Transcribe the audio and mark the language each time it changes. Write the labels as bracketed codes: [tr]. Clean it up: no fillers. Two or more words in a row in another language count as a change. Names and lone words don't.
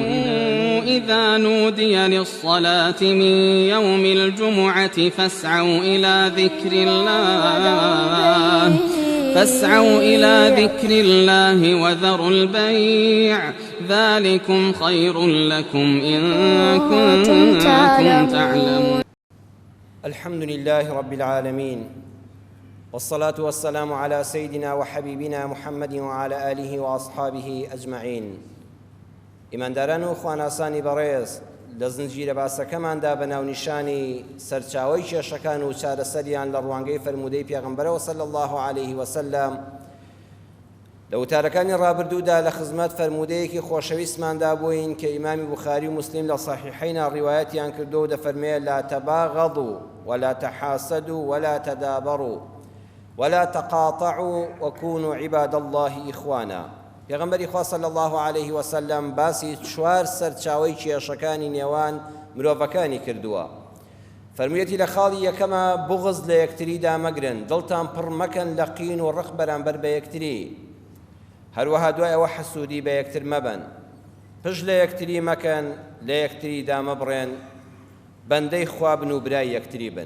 [ar] إذا نودي للصلاة من يوم الجمعة فاسعوا إلى ذكر الله وذروا البيع ذلكم خير لكم إن كنتم تعلمون. الحمد لله رب العالمين، والصلاة والسلام على سيدنا وحبيبنا محمد وعلى آله وأصحابه أجمعين. [ckb] ئیمانداران و خواناسانی بەڕێز، لە زنجیرە باسەکەماندا بەناونیشانی سەرچاوەی کێشەکان و چارەسەریان لە ڕوانگەی فەرموودەی پێغەمبەرەوە [ar] صلی الله عليه وسلم [ckb] لە وتارەکانی ڕابردوودا لە خزمەت فەرموودەیەکی خۆشەویستماندا بووین کە ئیمامی بوخاری و مسلم لە صحیحەینا ڕیوایەتیان کردو و دەفەرمێ [ar] لا تباغضوا ولا تحاسدوا ولا تدابروا ولا تقاطعوا وكونوا عباد الله إخوانا. [ckb] پێغەمبەری خوا [ar] صلی الله عليه وسلم [ckb] باسی چوار سەرچاوەی کێشەکانی نێوان مرۆڤەکانی کردووە. فەرموویەتی لە خاڵی یەکەمە بوغز لە یەکتریدا مەگرن، دڵتان پڕ مەکەن لە قین و ڕق بەرامبەر بە یەکتری، هەروەها دوای ئەوە حەسوودی بە یەکتر مەبن، پشت لە یەکتری مەکەن، لە یەکتریدا مەبڕێن، بەندەی خوا بن و برای یەکتری بن.